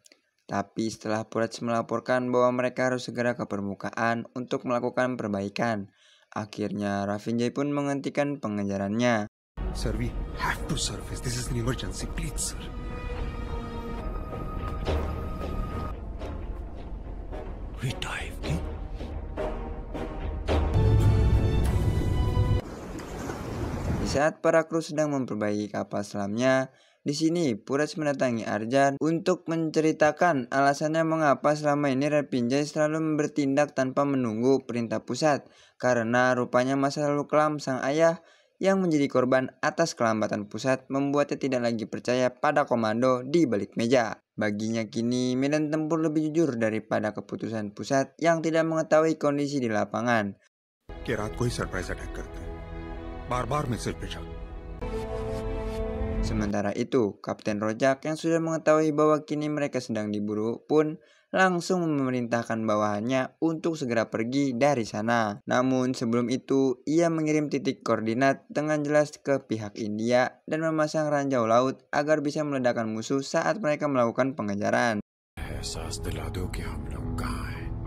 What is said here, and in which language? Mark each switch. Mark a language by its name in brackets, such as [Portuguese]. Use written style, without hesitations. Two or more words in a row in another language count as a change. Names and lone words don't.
[Indonesian] Tapi setelah Puraj melaporkan bahwa mereka harus segera ke permukaan untuk melakukan perbaikan, akhirnya Rapinja pun menghentikan pengejarannya. [English] Sir, we have to surface. This is an emergency, please, sir. We dive deep. [Indonesian] Di saat para kru sedang memperbaiki kapal selamnya, di sini Puraj mendatangi Arjun untuk menceritakan alasannya mengapa selama ini Rapinja selalu bertindak tanpa menunggu perintah pusat, karena rupanya masa lalu kelam sang ayah yang menjadi korban atas kelambatan pusat membuatnya tidak lagi percaya pada komando di balik meja. Baginya kini medan tempur lebih jujur daripada keputusan pusat yang tidak mengetahui kondisi di lapangan. [Hindi] कि रात को ही सरप्राइज अटैक करते हैं, बार-बार मैसेज भेजा। [Indonesian] Sementara itu, Kapten Rojak yang sudah mengetahui bahwa kini mereka sedang diburu pun langsung memerintahkan bawahannya untuk segera pergi dari sana. Namun sebelum itu, ia mengirim titik koordinat dengan jelas ke pihak India dan memasang ranjau laut agar bisa meledakkan musuh saat mereka melakukan pengejaran. [Hindi] एहसास दिला दो कि हम लोग कहाँ हैं।